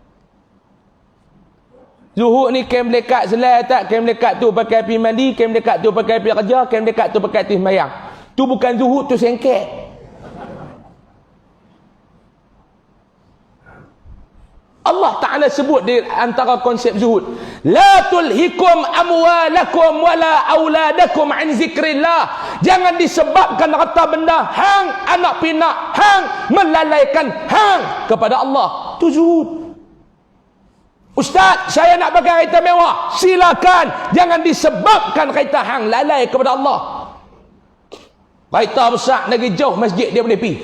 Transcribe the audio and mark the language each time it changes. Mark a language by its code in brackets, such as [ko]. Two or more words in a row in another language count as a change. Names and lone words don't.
[ms] Zuhud ni kem lekat selai tak? Kem lekat tu pakai pergi mandi, kem lekat tu pakai pergi kerja, kem lekat tu pakai pergi sembahyang. Tu bukan zuhud, tu sengket. Allah Ta'ala sebut di antara konsep zuhud, [ar] لا تلهكم أموالكم ولا أولادكم عن ذكر الله. [ms] Jangan disebabkan harta benda hang, anak pinak hang, melalaikan hang kepada Allah. Tu zuhud. Ustaz, saya nak pakai kereta mewah. Silakan. Jangan disebabkan kereta hang lalai kepada Allah. Kereta besar lagi jauh masjid dia boleh pergi.